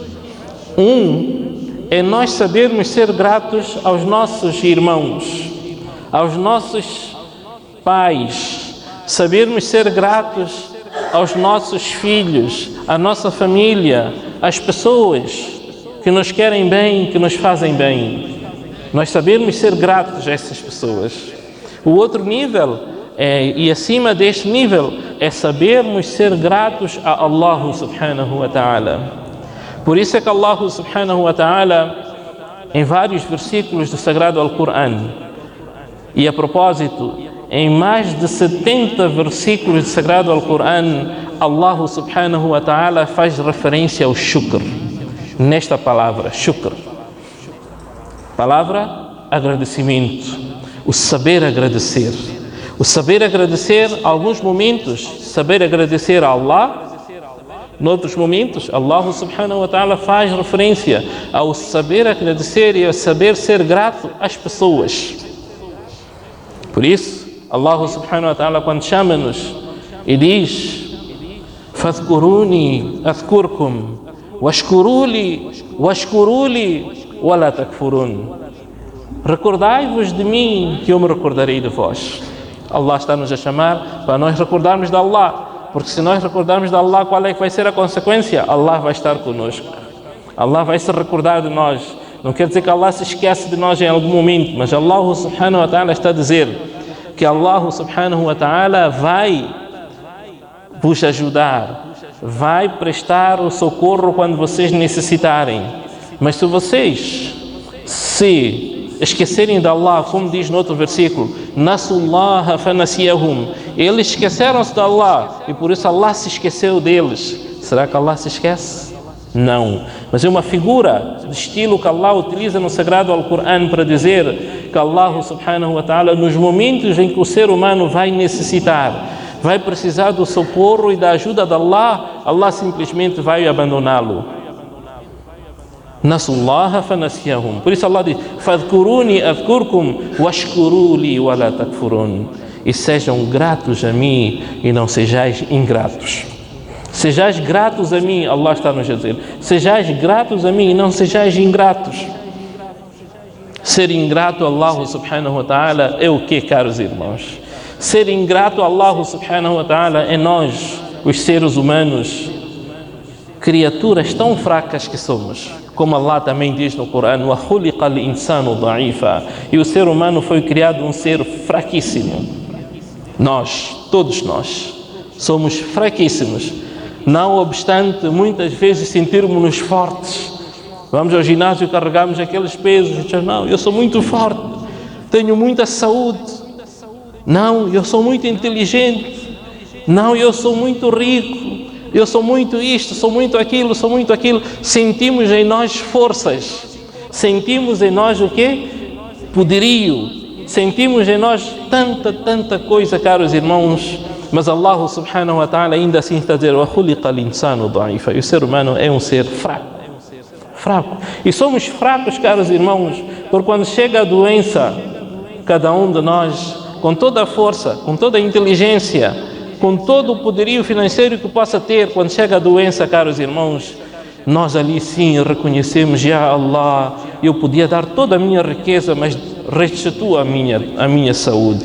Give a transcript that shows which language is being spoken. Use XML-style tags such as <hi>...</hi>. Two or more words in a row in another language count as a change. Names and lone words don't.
<pt>Um é nós sabermos ser gratos aos nossos irmãos, aos nossos pais, sabermos ser gratos aos nossos filhos, à nossa família, às pessoas que nos querem bem, que nos fazem bem. Nós sabermos ser gratos a essas pessoas. O outro nível, e acima deste nível, é sabermos ser gratos a</pt> <ar>الله سبحانه وتعالى.</ar> <pt>Por isso é que</pt> <ar>الله سبحانه وتعالى,</ar> <pt>em vários versículos do Sagrado Alcorão, e a propósito, em mais de 70 versículos do Sagrado Alcorão,</pt> <ar>الله سبحانه وتعالى</ar> <pt>faz referência ao shukr, nesta palavra, shukr. Palavra, agradecimento, o saber agradecer. O saber agradecer, alguns momentos, saber agradecer a Allah, noutros momentos,</pt> <ar>الله سبحانه وتعالى</ar> <pt>faz referência ao saber agradecer e ao saber ser grato às pessoas. Por isso,</pt> <ar>الله سبحانه وتعالى,</ar> <pt>quando chama-nos e diz:</pt> <ar>"فاذكروني أذكركم واشكروا لي ولا تكفرون."</ar> <pt>Recordai-vos de mim que eu me recordarei de vós. Allah está-nos a chamar para nós recordarmos de Allah, porque se nós recordarmos de Allah, qual é que vai ser a consequência? Allah vai estar conosco. Allah vai se recordar de nós. Não quer dizer que Allah se esquece de nós em algum momento, mas</pt> <ar>الله سبحانه وتعالى</ar> <pt>está a dizer que</pt> <ar>الله سبحانه وتعالى</ar> <pt>vai vos ajudar, vai prestar o socorro quando vocês necessitarem. Mas se vocês se esquecerem de Allah, como diz no outro versículo,</pt> <ar>نسوا الله فنسيهم,</ar> <pt>eles esqueceram-se de Allah e por isso Allah se esqueceu deles. Será que Allah se esquece? Não, mas é uma figura de estilo que Allah utiliza no Sagrado Alcorão para dizer que</pt> <ar>الله سبحانه وتعالى,</ar> <pt>nos momentos em que o ser humano vai necessitar, vai precisar do socorro e da ajuda de Allah, Allah simplesmente vai abandoná-lo.</pt> <ar>نسوا الله فنسيهم.</ar> <pt>Por isso Allah diz:</pt> <ar>"فاذكروني أذكركم واشكروا لي ولا تكفرون."</ar> <pt>E sejam gratos a mim e não sejais ingratos. Sejais gratos a mim, Allah está nos a dizer. Sejais gratos a mim e não sejais ingratos. Ser ingrato a</pt> <ar>الله سبحانه وتعالى</ar> <pt>é o que, caros irmãos? Ser ingrato a</pt> <ar>الله سبحانه وتعالى</ar> <pt>é nós, os seres humanos, criaturas tão fracas que somos. Como Allah também diz no Corão:</pt> <ar>"وخلق الإنسان ضعيفا."</ar> <pt>E o ser humano foi criado um ser fraquíssimo. Nós, todos nós, somos fraquíssimos. Não obstante, muitas vezes sentirmos-nos fortes. Vamos ao ginásio e carregamos aqueles pesos e dizemos: "Não, eu sou muito forte, tenho muita saúde. Não, eu sou muito inteligente. Não, eu sou muito rico. Eu sou muito isto, sou muito aquilo, sou muito aquilo." Sentimos em nós forças. Sentimos em nós o quê? Poderio. Sentimos em nós tanta coisa, caros irmãos. Mas</pt> <ar>الله سبحانه وتعالى</ar> <pt>ainda assim está a dizer:</pt> <ar>"وخلق الإنسان ضعيفا."</ar> <pt>E o ser humano é um ser fraco. Fraco. E somos fracos, caros irmãos, porque quando chega a doença, cada um de nós, com toda a força, com toda a inteligência, com todo o poderio financeiro que possa ter, quando chega a doença, caros irmãos, nós ali sim reconhecemos:</pt> <ar>يا الله,</ar> <pt>eu podia dar toda a minha riqueza, mas restitua a minha saúde.</pt>